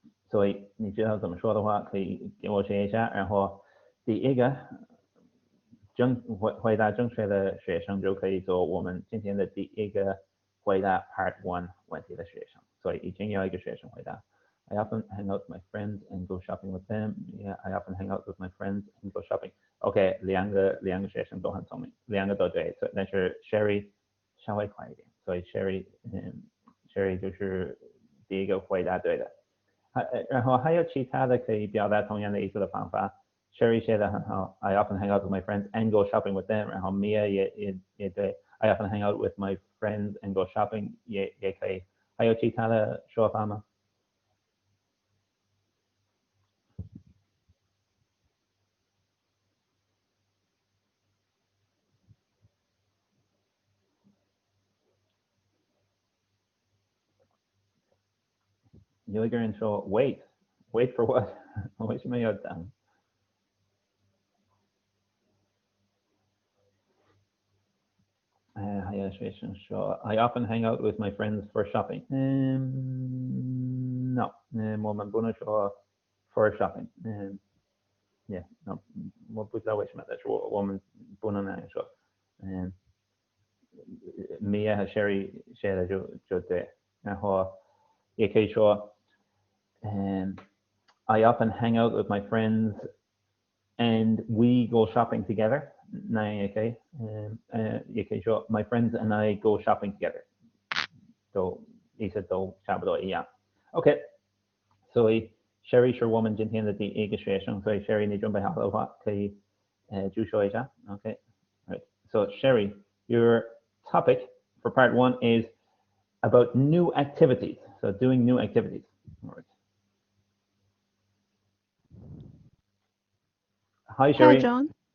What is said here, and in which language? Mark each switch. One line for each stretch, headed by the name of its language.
Chinese: 所以你知道怎么说的话，可以给我学一下。然后第一个回答正确的学生就可以做我们今天的第一个回答 Part 1问题的学生。所以已经有一个学生回答
English: I often hang out with my friends and go shopping with them. Yeah, I often hang out with my friends and go shopping.
Chinese: OK， 两个学生都很聪明，两个都对，但是 Sherry 稍微快一点，所以 Sherry 就是第一个回答对的。然后还有其他的可以表达同样的意思的方法。
English: Sherry
Chinese: 写的很好
English: ，I often hang out with my friends and go shopping with them。
Chinese: 然后
English: Mia
Chinese: 也对
English: ，I often hang out with my friends and go shopping
Chinese: 也可以。还有其他的说法吗？有一个人说
English: wait for what？
Chinese: 为什么要等？还有学生说
English: I often hang out with my friends for shopping。
Chinese: No， 我们不能说
English: for shopping。 Yeah， no，
Chinese: 我不知道为什么，但是我们不能那样说。
English: Mia 和 Sherry
Chinese: 写的就对，然后也可以说
English: I often hang out with my friends and we go shopping together。
Chinese: 那样也可以，也可以说
English: my friends and I go shopping together，
Chinese: 都意思都差不多一样。 OK， 所以 Sherry 是我们今天的第一个学生，所以 Sherry 你准备好的话可以就说一下。
English: OK， right. So Sherry, your topic for part 1 is about new activities. So doing new activities. All right. Hi, Sherry. Hi, John.